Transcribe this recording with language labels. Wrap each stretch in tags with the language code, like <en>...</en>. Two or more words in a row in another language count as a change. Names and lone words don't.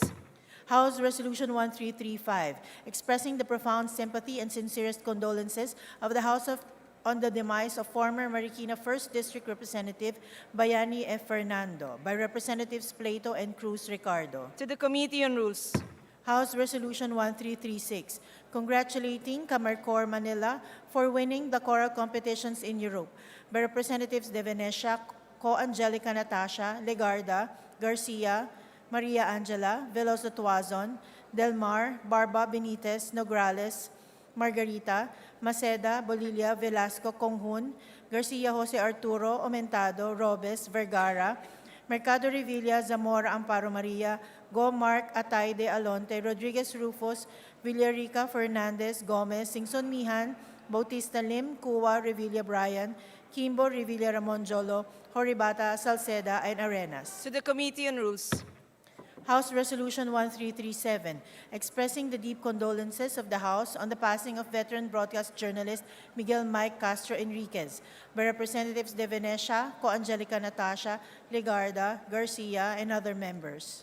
<en>House Resolution 1335, expressing the profound sympathy and sincerest condolences of the House on the demise of former Marikina 1st District Representative Bayani F. Fernando, by Representatives Plato and Cruz Ricardo. To the Committee on Rules. House Resolution 1336, congratulating Camarcor Manila for winning the choral competitions in Europe, by Representatives De Venecia, Co Angelica Natasha, Legarda, Garcia, Maria Angela, Veloso Tuazon, Del Mar, Barba Benitez, Nograles, Margarita, Maceda, Bolilia, Velasco, Conghun, Garcia Jose Arturo, Aumentado, Robes, Vergara, Mercado Revilla, Zamora, Amparo Maria, Go Mark, Atay de Alonte, Rodriguez Rufus, Villarica, Fernandez, Gomez, Singson Mihan, Bautista Lim, Cuwa, Revilla Brian, Kimbo, Revilla Ramon Jolo, Horibata, Salceda, and Arenas. To the Committee on Rules. House Resolution 1337, expressing the deep condolences of the House on the passing of veteran broadcast journalist Miguel Mike Castro Enriquez, by Representatives De Venecia, Co Angelica Natasha, Legarda, Garcia, and other members.</en>